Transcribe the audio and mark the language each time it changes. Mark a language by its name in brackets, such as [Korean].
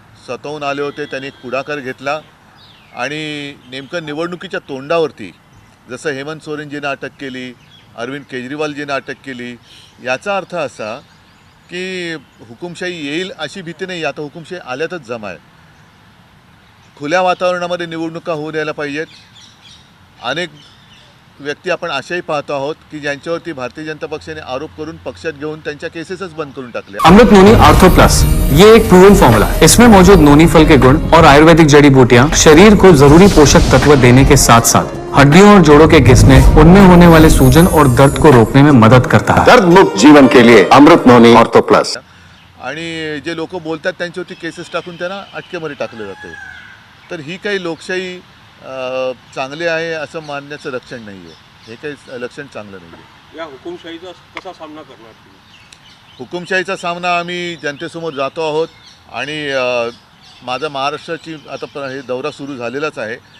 [Marathi] स्वतःहून आले होते, त्यांनी एक पुढाकार घेतला आणि नेमकं निवडणुकीच्या तोंडावरती जसं हेमंत सोरेनजीनं अटक केली, अरविंद केजरीवालजीनं अटक केली, याचा अर्थ असा की हुकुमशाही येईल अशी भीती नाही. आता हुकुमशाही आल्यातच जमा आहे. खुल्या वातावरणामध्ये निवडणुका होऊ द्यायला पाहिजेत. अनेक व्यक्ती आपण अशाही पाहतो आहोत की ज्यांच्यावरती भारतीय जनता पक्षाने आरोप करून पक्षात घेऊन त्यांच्या केसेसच बंद करून टाकले. [Hindi] अमृत नोनी आर्थो प्लस ये एक प्रूवन फॉर्मूला है. इसमें मौजूद नोनी फल के गुण और आयुर्वेदिक जड़ी बूटियां शरीर को जरूरी पोषक तत्व देने के साथ साथ हड्डियों और जोड़ों के घिसने, उनमें होने वाले सूजन और दर्द को रोकने में मदद करता है. दर्द मुक्त जीवन के लिए अमृत नोनी ऑर्थो प्लस. [Marathi] आणि जे लोक बोलतात त्यांच्यावरती केसेस टाकून त्यांना अटकेमध्ये टाकले जाते. तर ही काही लोकशाही चांगली आहे असं मानण्याचं लक्षण नाही आहे. हे काही लक्षण चांगलं नाही आहे. या हुकुमशाहीचा कसा सामना करणार तुम्ही? हुकुमशाहीचा सामना आम्ही जनतेसमोर जातो आहोत आणि माझा महाराष्ट्राची आता हे दौरा सुरू झालेलाच आहे.